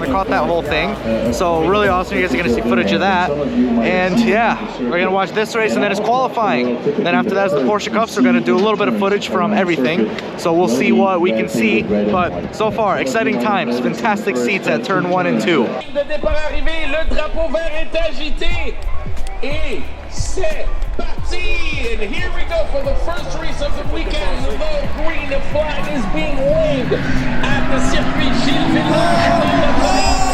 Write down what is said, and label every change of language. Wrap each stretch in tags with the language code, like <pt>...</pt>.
<en>I caught that whole thing, so really awesome. You guys are going to see footage of that. And yeah, we're going to watch this race and then it's qualifying. Then after that is the Porsche Cups. We're going to do a little bit of footage from everything, so we'll see what we can see. But so far, exciting times, fantastic seats at turn 1 and 2.</en> <fr>Le drapeau vert est agité et c'est parti!</fr> <en>And here we go for the first race of the weekend. The green flag is being waved at the Circuit Gilles Villeneuve.</en>